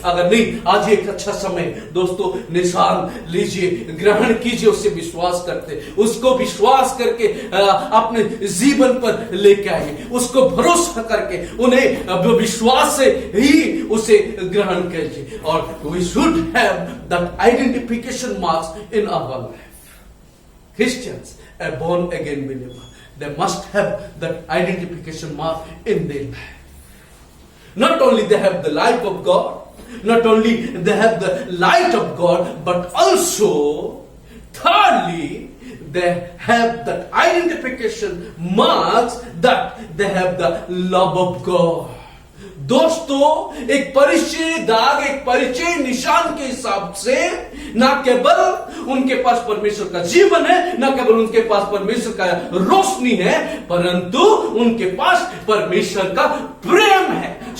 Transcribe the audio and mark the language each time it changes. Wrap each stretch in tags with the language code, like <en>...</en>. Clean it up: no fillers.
<hi>अगर नहीं, आज एक अच्छा समय दोस्तों, निशान लीजिए, ग्रहण कीजिए, उससे विश्वास करते, उसको विश्वास करके अपने जीवन पर लेके आएंगे, उसको भरोसा करके उन्हें विश्वास से ही उसे ग्रहण कीजिए।</hi> <en>और we should have that identification marks in our life. Christians, a born again believer, they must have that identification mark in their life. Not only they have the life of God, not only they have the light of God, but also thirdly they have that identification marks that they have the love of God.</en> <hi>दोस्तों एक परिचय दाग, एक परिचय निशान के हिसाब से ना केवल उनके पास परमेश्वर का जीवन है, ना केवल उनके पास परमेश्वर का रोशनी है, परंतु उनके पास परमेश्वर का प्रेम है।</hi>